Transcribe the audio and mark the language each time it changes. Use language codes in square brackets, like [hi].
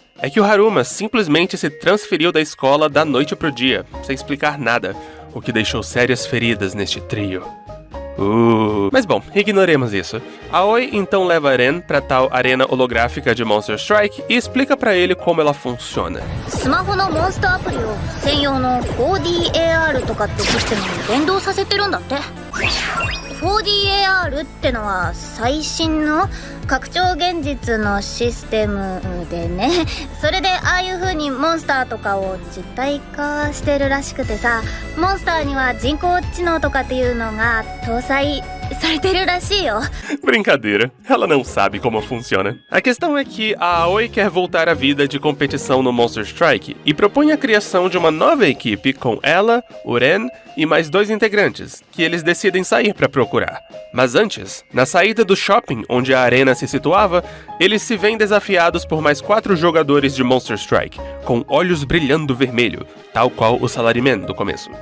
[pt] É que o Haruma simplesmente se transferiu da escola da noite pro dia, sem explicar nada, o que deixou sérias feridas neste trio. Mas bom, ignoremos isso. Aoi então leva Ren pra tal arena holográfica de Monster Strike e explica pra ele como ela funciona. [ja] スマホのモンスターアプリを専用の 4DAR とかってシステムに連動させてるんだって。 4DAR ODAR ってのは最新の拡張現実のシステムでね、それでああいう風にモンスターとかを実体化してるらしくてさ、モンスターには人工知能とかっていうのが搭載されてるらしいよ。 [pt] Brincadeira, ela não sabe como funciona. A questão é que a Aoi quer voltar à vida de competição no Monster Strike e propõe a criação de uma nova equipe com ela, o Ren e mais 2 integrantes, que eles decidem sair para procurar. Mas antes, na saída do shopping onde a arena se situava, eles se veem desafiados por mais 4 jogadores de Monster Strike, com olhos brilhando vermelho, tal qual o Salaryman do começo.